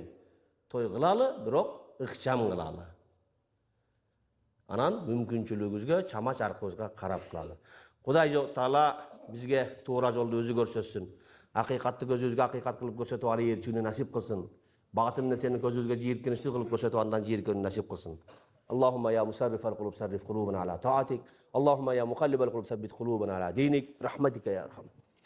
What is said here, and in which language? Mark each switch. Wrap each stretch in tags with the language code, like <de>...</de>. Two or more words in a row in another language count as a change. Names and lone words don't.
<ky>Той кылалы, бирок ыкчам кылалы. Анан мүмкүнчүлүгүбүзгө, чама чаркыбызга карап кылалы. Кудай Таала бизге туура жолду өзү көрсөтсүн. Акыйкатты көзүбүзгө акыйкат кылып көрсөтүп аны ээрчүүнү насип кылсын. Багытын нерсени көзүбүзгө жийиркеничтүү кылып көрсөтүп андан жийиркөөнү насип кылсын.</ky> <ar>اللهم يا مصرف القلوب صرف قلوبنا على طاعتك. اللهم يا مقلب القلوب ثبت قلوبنا على دينك. رحمتك يا أرحم.</ar>